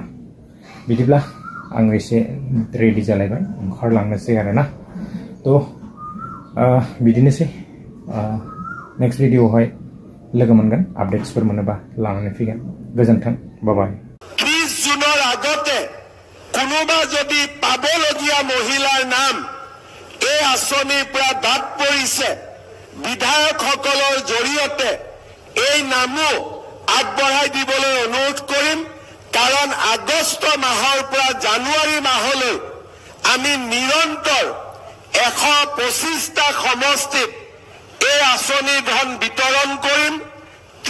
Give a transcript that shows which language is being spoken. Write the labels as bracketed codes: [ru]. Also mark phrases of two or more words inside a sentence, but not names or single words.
[brx] बिदिब्ला आं एसे रेडि जालायबाय, ओंखारलांनोसै आरोना। तो बिदिनोसै, [en] next video [brx] लोगो मोनगोन। आपडेट्सफोर मोनोबा लानानै फैगोन। गोजोन्थों, बाय। [as] 30 जुনৰ আগতে কোনোবা যদি পাবলগীয়া মহিলাৰ নাম এই আঁচনিৰ পৰা বাদ পৰিছে বিধায়কসকলৰ জৰিয়তে এই নামো আগবঢ়াই দিবলৈ অনুৰোধ কৰিম। কাৰণ আগষ্ট মাহৰ পৰা জানুৱাৰী মাহলৈ আমি নিৰন্তৰ 125টা সমষ্টিত এই আঁচনি ধন বিতৰণ কৰিম।